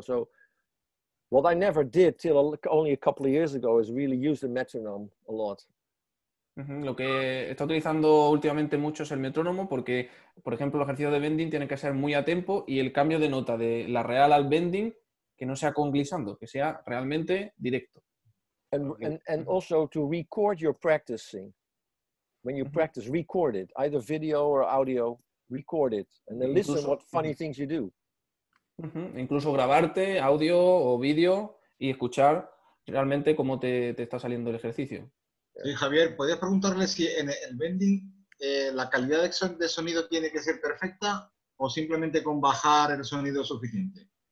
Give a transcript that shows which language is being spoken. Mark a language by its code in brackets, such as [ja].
[en] So what I never did till only a couple of years ago is really use the metronome a lot. [es] Lo que está utilizando últimamente mucho es el metrónomo porque, por ejemplo, los ejercicios de bending tienen que ser muy a tempo y el cambio de nota de la real al bending que no sea con glissando, que sea realmente directo. [en] And also to record your practicing. When you practice, record it, either video or audio, record it, and then listen what funny things you do. [es] Incluso grabarte audio o vídeo y escuchar realmente cómo te está saliendo el ejercicio. Sí, Javier, ¿podrías preguntarle si en el bending la calidad de sonido tiene que ser perfecta o simplemente con bajar el sonido es suficiente?